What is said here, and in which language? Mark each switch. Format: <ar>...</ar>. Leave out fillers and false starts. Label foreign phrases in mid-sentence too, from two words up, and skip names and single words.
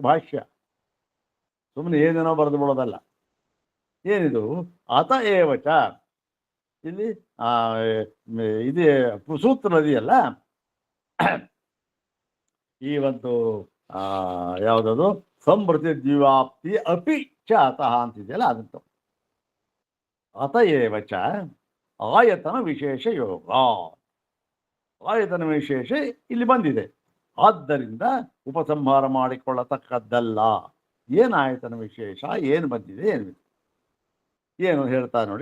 <kn>ಭಾಷ್ಯ ಸುಮ್ಮನೆ ಏನೇನೋ ಬರೆದು ಬಿಡೋದಲ್ಲ. ಏನಿದು?</kn> <sa>ಅತ ಏವಚ,</sa> <kn>ಇಲ್ಲಿ ಇದೇ ಸೂತ್ರ ಇದೆಯಲ್ಲ, ಈ ಒಂದು ಯಾವುದದು</kn> <sa>ಸಂಭೃತಿ ದ್ವಿವಾಪ್ತಿ ಅಪಿ ಚ ಅತಃ</sa> <kn>ಅಂತಿದೆಯಲ್ಲ, ಅದಂತ</kn> <sa>ಅತ ಏವಚ ಆಯತನ ವಿಶೇಷ ಯೋಗ.</sa> <kn>ಆಯತನ ವಿಶೇಷ ಇಲ್ಲಿ ಬಂದಿದೆ, ಆದ್ದರಿಂದ ಉಪಸಂಹಾರ ಮಾಡಿಕೊಳ್ಳತಕ್ಕದ್ದಲ್ಲ. ಏನು ಆಯತನ ವಿಶೇಷ, ಏನು ಬಂದಿದೆ, ಏನು ಹೇಳ್ತಾ ನೋಡಿ.</kn>